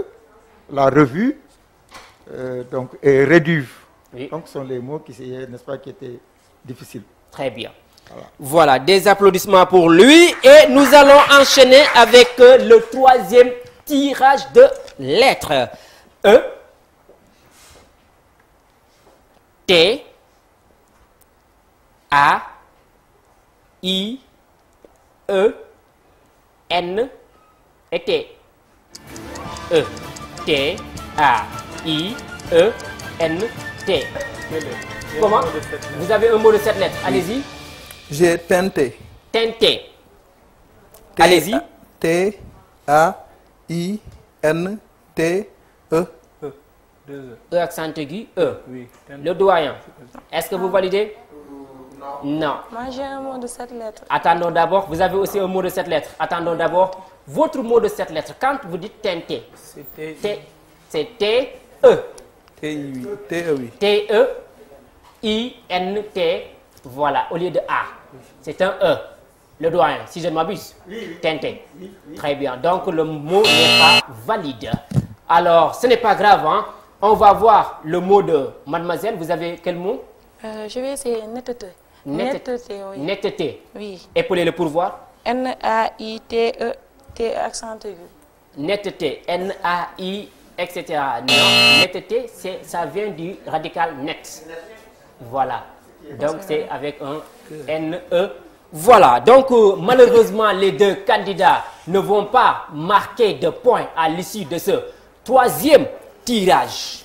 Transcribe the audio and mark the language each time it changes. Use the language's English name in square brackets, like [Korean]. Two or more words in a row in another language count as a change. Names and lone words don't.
[French] La revue, donc, et réduve. Oui. Donc, ce sont les mots qui, n'est-ce pas, qui étaient difficiles. Très bien. Voilà, des applaudissements pour lui. Et nous allons enchaîner avec le troisième tirage de lettres. E, T, A, I, E, N et T. E, T, A, I, E, N, T. Comment? Vous avez un mot de 7 lettres. Allez-y. J'ai tenté. Tenté. Allez-y. T, A, I, N, T, E. E accent aigu, E. Oui. Le doyen. Est-ce que vous validez? Non. Moi, j'ai un mot de 7 lettres. Attendons d'abord. Vous avez aussi un mot de 7 lettres. Attendons d'abord votre mot de 7 lettres. Quand vous dites tenté, c'est T-E. T-E, oui. T-E-I-N-T. Voilà, au lieu de A. C'est un E. Le doyen, si je ne m'abuse. Tenté. Très bien. Donc, le mot n'est pas valide. Alors, ce n'est pas grave, hein. On va voir le mot de mademoiselle. Vous avez quel mot? Je vais essayer netteté. Netteté, oui. Netteté. Oui. Épelez-le pour voir. N-A-I-T-E, T accent aigu. Netteté, N-A-I, etc. Non, netteté, ça vient du radical net. Voilà. Donc, c'est avec un N-E. Voilà. Donc, malheureusement, les deux candidats ne vont pas marquer de points à l'issue de ce troisième tirage.